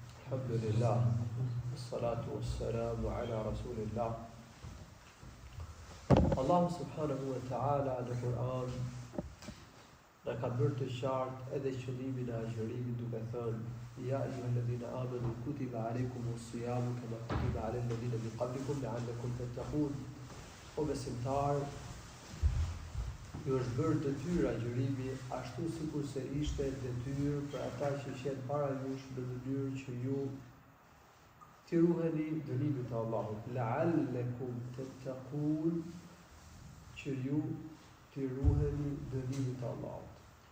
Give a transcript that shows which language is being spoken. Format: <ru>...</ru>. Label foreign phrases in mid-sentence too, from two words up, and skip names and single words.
<ar>الحمد لله، الصلاة والسلام على رسول الله.</ar> <sq>Allah</sq> <ar>سبحانه وتعالى</ar> <sq>në Kur'an në ka bërë të qartë edhe qëllimin e agjërimit duke thënë</sq> <ar>يا أيها الذين آمنوا كتب عليكم الصيام كما كتب على الذين من قبلكم لعلكم تتقون.</ar> <sq>O besimtar, ju është bërë detyrë agjërimi ashtu sikur se ishte detyrë për ata që ishin para jush në mënyrë që ju t'i ruheni dënimit të Allahut.</sq> <ar>لعلكم تتقون,</ar> <sq>që ju t'i ruheni dënimit të Allahut.</sq>